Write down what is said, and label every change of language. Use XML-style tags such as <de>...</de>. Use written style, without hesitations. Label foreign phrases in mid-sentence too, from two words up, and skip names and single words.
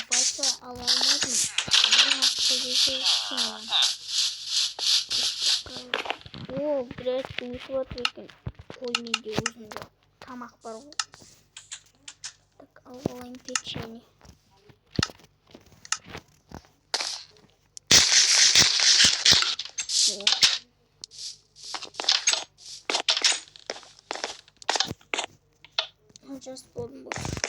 <tr>Fazla alamaz mı?</tr> <ru>О, блядь, вот екен.</ru> <kk>Ой, неде өзімде тамақ бар ғой. Так, алайын печенье. Сейчас болдым ғой.</kk>